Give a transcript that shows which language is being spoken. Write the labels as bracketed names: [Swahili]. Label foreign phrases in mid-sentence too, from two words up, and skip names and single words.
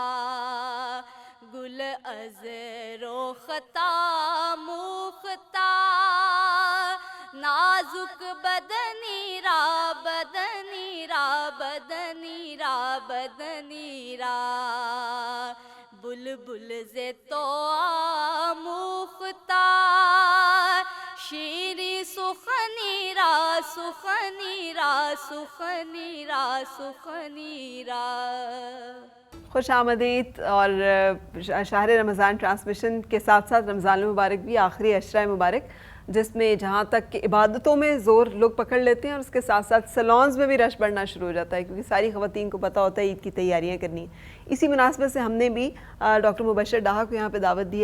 [Persian] گل از روختا موختا نازک بدنی را بدنی را بدنی را بدنی را بلبل ز تو موختا شیری سخنی را سخنی را سخنی را سخنی را [Urdu] خوش آمدید. اور شہر رمضان ٹرانسمیشن کے ساتھ ساتھ رمضان المبارک بھی آخری عشرہ مبارک، جس میں جہاں تک کہ عبادتوں میں زور لوگ پکڑ لیتے ہیں اور اس کے ساتھ ساتھ سلونز میں بھی رش بڑھنا شروع ہو جاتا ہے، کیونکہ ساری خواتین کو پتہ ہوتا ہے عید کی تیاریاں کرنی ہیں۔ اسی مناسبت سے ہم نے بھی ڈاکٹر مبشر ڈاہا کو یہاں پہ دعوت دی ہے۔